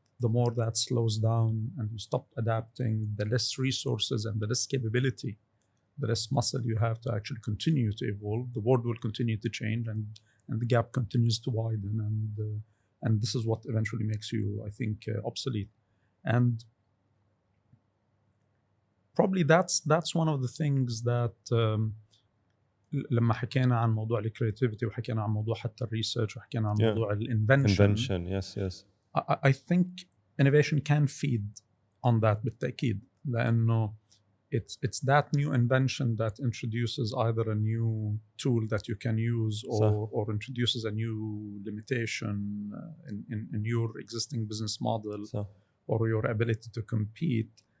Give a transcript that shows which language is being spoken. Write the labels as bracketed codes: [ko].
[en] The more that slows down and you stop adapting, the less resources and the less capability, the less muscle you have to actually continue to evolve. The world will continue to change, and the gap continues to widen, and this is what eventually makes you, I think, obsolete. And probably that's one of the things that [ar] لما حكينا عن موضوع الكرياتيفيتي وحكينا عن موضوع حتى الريسيرش وحكينا عن موضوع الانفنشن. [en] Yes. I think innovation can feed on that [ar] بالتأكيد, لأنه [en] it's that new invention that introduces either a new tool that you can use, or introduces a new limitation in your existing business model, or your ability to compete.